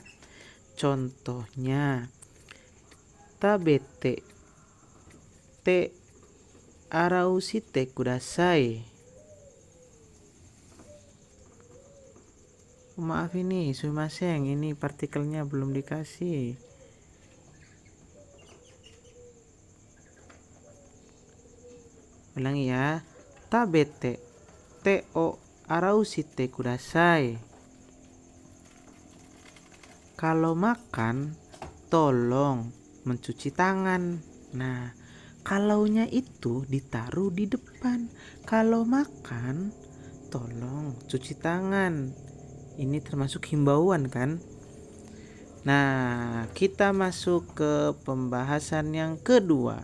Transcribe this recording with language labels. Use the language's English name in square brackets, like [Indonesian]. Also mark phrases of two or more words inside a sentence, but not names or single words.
[Japanese] Contohnya, 食べて手洗うしてください. [Indonesian] Maaf ini, sumimasen, ini partikelnya belum dikasih. Ulangi ya. [Japanese] 食べて手を洗うしてください. [Indonesian] Kalau makan, tolong mencuci tangan. Nah, kalaunya itu ditaruh di depan. Kalau makan, tolong cuci tangan. Ini termasuk himbauan kan? Nah, kita masuk ke pembahasan yang kedua.